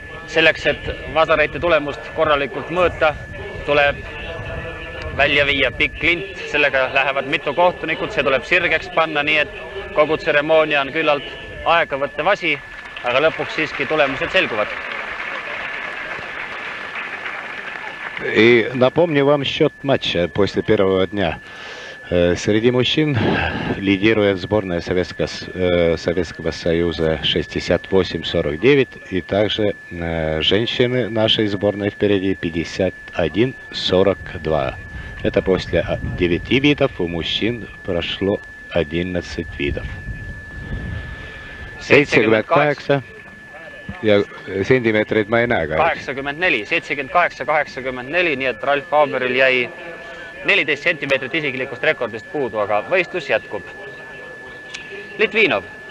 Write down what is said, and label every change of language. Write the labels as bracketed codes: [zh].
[et] Selleks, et Vasareite tulemust korralikult mõõta, tuleb välja viia pikk lint. Sellega lähevad mitu kohtunikud, see tuleb sirgeks panna, nii et kogu tseremoonia on küllalt aegavõttev asi, aga lõpuks siiski tulemused selguvad. [ru] И напомню вам счет матча после первого дня. Среди мужчин лидирует сборная Советского Союза 68-49, и также женщины нашей сборной впереди 51-42. Это после 9 видов, у мужчин прошло 11 видов. [et] 78 ja sentimeetreid ma ei näe ka. 84, 78-84, nii et Ralf Haberil jäi 14 sentimeetrit isiklikust rekordist puudu, aga võistlus jätkub. Litvinov.